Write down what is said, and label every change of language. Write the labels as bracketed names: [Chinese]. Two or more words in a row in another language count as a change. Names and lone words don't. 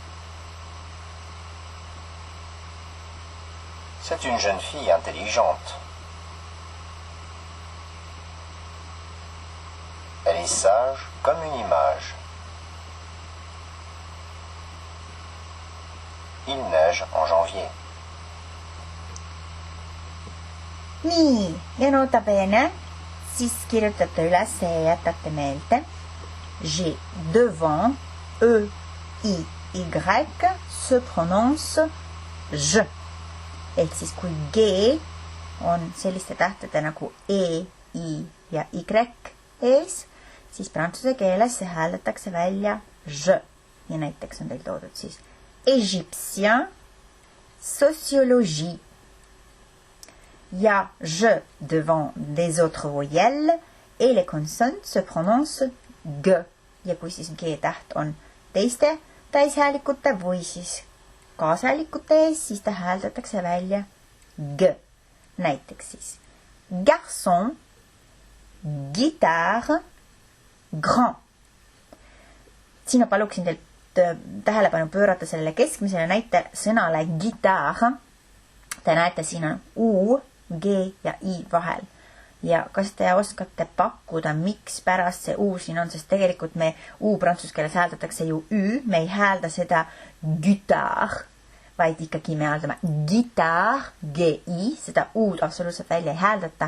[French] C'est une jeune fille intelligente. Elle est sage comme une image. Il neige en janvier. [Estonian] nii, ja [Latin] nota bene, [Estonian] siis kirjutate üles ja jätate meelde. [French] J'ai devant, E, I, Y, se prononce J. [Estonian] Ehk siis kui G on selliste tähtede nagu E, I ja Y ees, siis prantsuse keeles see hääldatakse välja J. Ja näiteks on teil toodud siis [French] égyptien, sociologie. Ja J devant des autres voyelles et les consonnes se prononcent G. [Estonian] Ja kui siis G täht on teiste täishäälikute või siis kaashäälikute ees, siis ta hääldatakse välja G. Näiteks siis [French] garçon, guitare, grand. [Estonian] Siin ma paluksin teil tähelepanu pöörata sellele keskmisele näite sõnale guitare. Te näete, siin on U, G ja I vahel. Ja kas te oskate pakkuda, miks pärast see U siin on, sest tegelikult me U prantsuse keeles hääldatakse ju Ü, me ei häälda seda guitare, vaid ikkagi me hääldame guitare, G-I, seda U-d absoluutselt välja ei hääldata.